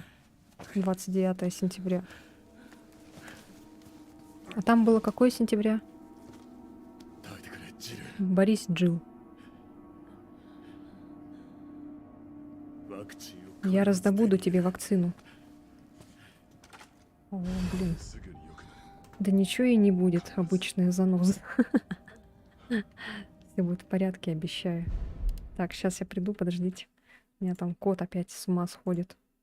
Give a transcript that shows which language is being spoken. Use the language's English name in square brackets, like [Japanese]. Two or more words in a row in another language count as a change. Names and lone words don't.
[Russian] 29 сентября. А там было какое сентября? [Japanese] 耐えてくれジル [Russian] Борис Джилл. [Japanese] ワクチンを [Russian] Я раздобуду тебе вакцину. О, блин. [Japanese] すぐに良くなる [Russian] Да ничего и не будет, обычная заноза. Все будет в порядке, обещаю. Так, сейчас я приду, подождите. У меня там кот опять с ума сходит.